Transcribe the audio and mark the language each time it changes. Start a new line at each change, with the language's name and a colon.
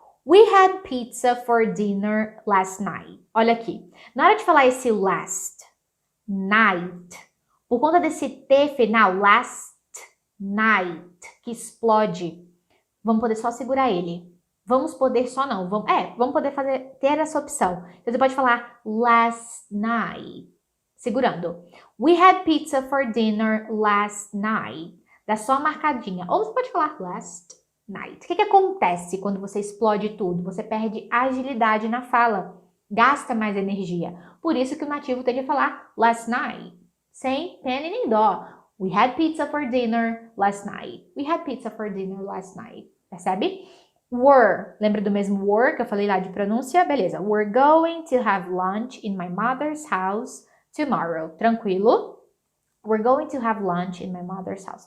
English: We had pizza for dinner last night.
Portuguese: Olha aqui. Na hora de falar esse last night, por conta desse T final, last night, que explode, vamos poder só segurar ele. Vamos poder só não. Vamos poder ter essa opção. Então, você pode falar last night, segurando.
English: We had pizza for dinner last night.
Portuguese: Dá só uma marcadinha. Ou você pode falar last night. O que acontece quando você explode tudo? Você perde agilidade na fala, gasta mais energia. Por isso que o nativo tende a falar last night, sem pena e nem dó.
English: We had pizza for dinner last night. We had pizza for dinner last night.
Portuguese: Percebe? Were. Lembra do mesmo were que eu falei lá de pronúncia? Beleza.
English: We're going to have lunch in my mother's house tomorrow.
Portuguese: Tranquilo?
English: We're going to have lunch in my mother's house.